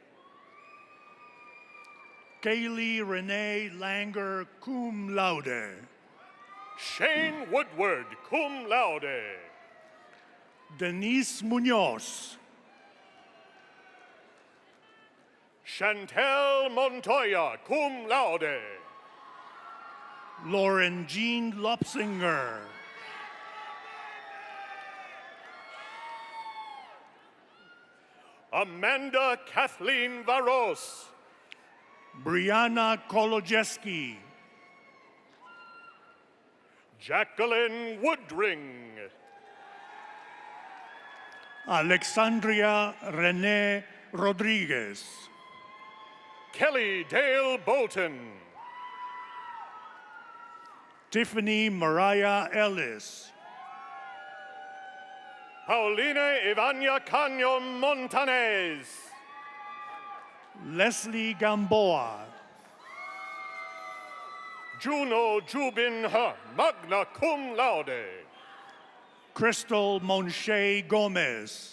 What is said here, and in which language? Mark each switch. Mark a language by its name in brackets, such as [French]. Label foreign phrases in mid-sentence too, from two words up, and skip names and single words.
[English] Kaylee Renee Langer, [Latin] cum laude. [English] Shane Woodward, [Latin] cum laude. [English] Denise Munoz. Chantel Montoya, [Latin] cum laude. [English] Lauren Jean Lopsinger. Amanda Kathleen Varos. Brianna Kolojeski. Jacqueline Woodring. Alexandria Renee Rodriguez. Kelly Dale Bolton. Tiffany Mariah Ellis. Paulina Ivania Caño Montanez. Leslie Gamboa. Juno Jubin Ha, [Latin] magna cum laude. [English] Crystal Monche Gomez.